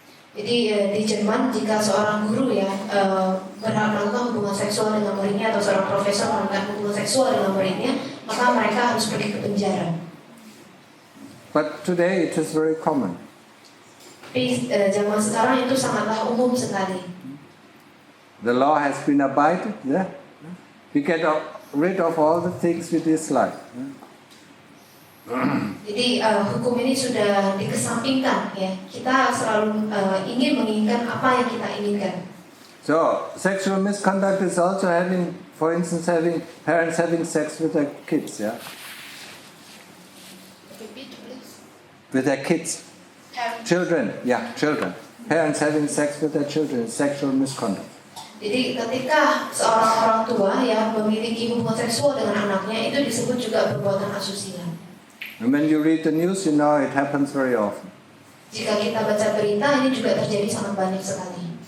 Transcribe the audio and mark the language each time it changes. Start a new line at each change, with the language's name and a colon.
Indonesian: Jadi di Jerman jika seorang guru ya melakukan hubungan seksual dengan muridnya, atau seorang profesor melakukan hubungan seksual dengan muridnya, maka mereka harus pergi ke penjara.
English: But today it is very common.
Indonesian: Tapi zaman sekarang itu sangatlah umum sekali.
English: The law has been abided. Yeah? We get rid of all the things we dislike.
Indonesian: Jadi hukum ini sudah dikesampingkan ya. Kita selalu menginginkan apa yang kita inginkan.
English: So sexual misconduct is also having, for instance, parents having sex with their kids. Yeah. Repeat, please. With their kids. Children. Yeah, children. Parents having sex with their children is sexual misconduct.
Indonesian: Jadi ketika seorang orang tua ya memiliki hubungan seksual dengan anaknya, itu disebut juga perbuatan asusila.
English: And when you read the news, you know it happens very often.
Indonesian: Jika kita baca berita, ini juga terjadi sangat banyak sekali.